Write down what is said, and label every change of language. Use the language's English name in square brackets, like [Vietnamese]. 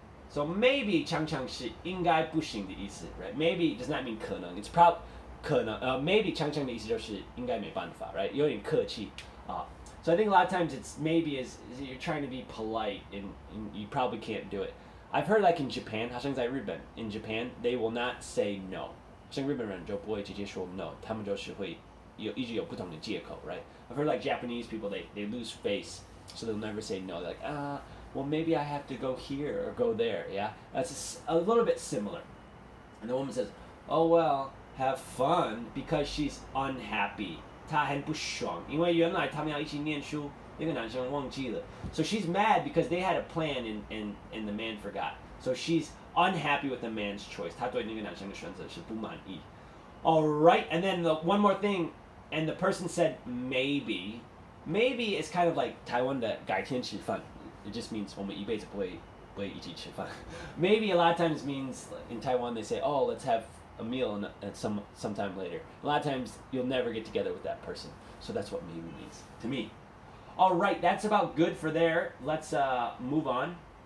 [Chinese] So maybe 常常是应该不行的意思 right? [English] Maybe does not mean [Chinese] 可能 [English] it's probably [Chinese] 可能maybe 常常的意思就是应该没办法 right? 有点客气 [English] So I think a lot of times it's maybe is you're trying to be polite and you probably can't do it. I've heard like in Japan [Chinese] 好像在日本 [English] in Japan they will not say no [Chinese] 像日本人就不会直接说 no 他们就是会一直有不同的借口 right? [English] I've heard like Japanese people they lose face so they'll never say no. They're like, well, maybe I have to go here or go there, yeah? That's a little bit similar. And the woman says, oh, well, have fun because she's unhappy. [Chinese] 她很不爽因为原来他们要一起念书那个男生忘记了 [English] So she's mad because they had a plan and the man forgot. So she's unhappy with the man's choice. [Chinese] 她对那个男生的选择是不满意 [English] All right, and then one more thing. And the person said maybe. maybe it's kind of like [Chinese] 台湾的改天吃饭. [English] It just means [Chinese] 我们一辈子不会一起吃饭. [English] Maybe a lot of times means in Taiwan they say, oh, let's have a meal and sometime later. A lot of times you'll never get together with that person. So that's what maybe means to me. All right, that's about good for there. Let's move on.